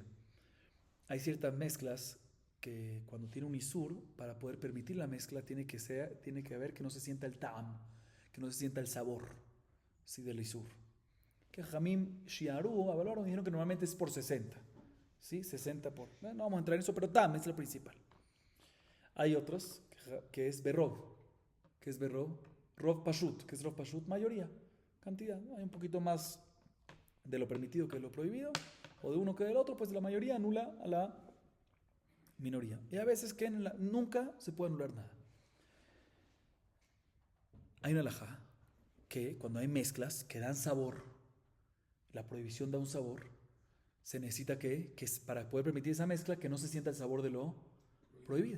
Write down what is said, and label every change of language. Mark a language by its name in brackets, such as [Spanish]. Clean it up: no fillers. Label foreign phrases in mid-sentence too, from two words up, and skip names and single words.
[Spanish] Hay ciertas mezclas que cuando tiene un isur, para poder permitir la mezcla tiene que haber que no se sienta el ta'am, que no se sienta el sabor, ¿sí? Del isur. Que [Hebrew] חכמים שיערו [Spanish] evaluaron y dijeron que normalmente es por 60, ¿sí? 60 por, no vamos a entrar en eso, pero ta'am es la principal. Hay otros que es [Hebrew] ברוב, רוב פשוט, [Spanish] que es [Hebrew] רוב פשוט, [Spanish] mayoría, cantidad, hay un poquito más de lo permitido que de lo prohibido, o de uno que del otro, pues la mayoría anula a la minoría. Y a veces que nunca se puede anular nada. Hay una alajá que cuando hay mezclas que dan sabor, la prohibición da un sabor, se necesita que para poder permitir esa mezcla, que no se sienta el sabor de lo prohibido.